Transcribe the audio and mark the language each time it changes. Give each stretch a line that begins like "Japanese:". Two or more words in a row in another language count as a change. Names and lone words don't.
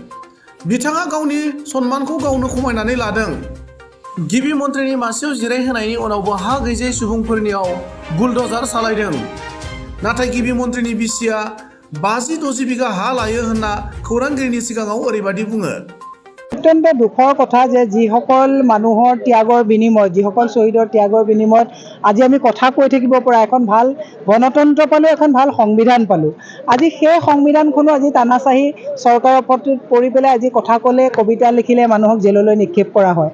Bodo: बिथाङा गावनि सन्मानखौ गावनो खमायनानै लादों। गिबि मन्थ्रिनि मासियाव जिरायहोनायनि उनावबो हा गैजायै सुबुंफोरनियाव बुलडजार सालायदों, नाथाय गिबि मन्थ्रिनि बिसिया 50-60 बिघा हा लायो होनना खौरांगिरिनि सिगाङाव ओरैबायदि बुङो।
Assamese: অত্যন্ত দুখৰ কথা যে যিসকল মানুহৰ ত্যাগৰ বিনিময়ত, যিসকল শ্বহীদৰ ত্যাগৰ বিনিময়ত আজি আমি কথা কৈ থাকিব পৰা এখন ভাল গণতন্ত্ৰ পালোঁ, এখন ভাল সংবিধান পালোঁ। আজি সেই সংবিধানখনো আজি তানাচাহী চৰকাৰৰ ওপৰত পৰি পেলাই আজি কথা ক'লে, কবিতা লিখিলে মানুহক জেললৈ নিক্ষেপ কৰা হয়।